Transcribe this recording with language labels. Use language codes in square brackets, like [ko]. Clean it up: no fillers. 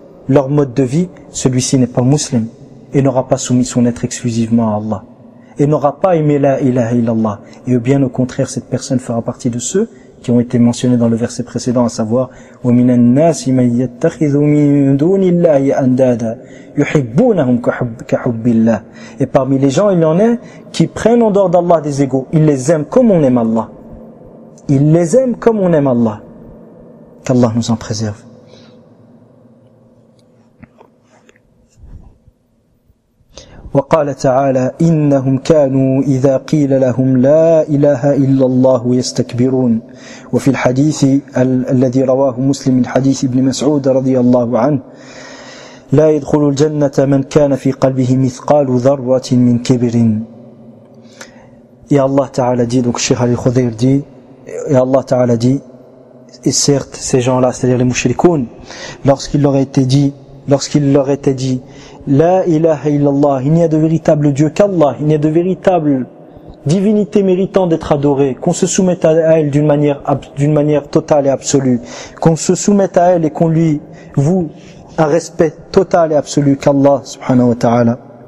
[fr] leur mode de vie, celui-ci n'est pas musulman et n'aura pas soumis son être exclusivement à Allah et n'aura pas aimé la ilaha illallah et bien au contraire cette personne fera partie de ceux qui ont été mentionnés dans le verset précédent, à savoir [ar] وَمِنَ النَّاسِ مَنْ يَتَّخِذُ مِنْ دُونِ اللَّهِ أَنْدَادَ يُحِبُّونَهُمْ كَحُبِّ اللَّهِ. [fr] Et parmi les gens, il y en a qui prennent en dehors d'Allah des égaux. Ils les aiment comme on aime Allah. Ils les aiment comme on aime Allah. Qu'Allah nous en préserve. [ar] وقال تعالى إنهم كانوا إذا قيل لهم لا إله إلا الله يستكبرون. وفي الحديث الذي رواه مسلم من حديث ابن مسعود رضي الله عنه لا يدخل الجنة من كان في قلبه مثقال ذرة من كبر. يا الله تعالى دي [fr] certes ces gens là c'est à dire les mouchrikoun lorsqu'il leur était dit La ilaha illallah, il n'y a de véritable Dieu qu'Allah, il n'y a de véritable divinité méritant d'être adorée, qu'on se soumette à elle d'une manière totale et absolue, qu'on se soumette à elle et qu'on lui voue un respect total et absolu qu'Allah subhanahu wa ta'ala.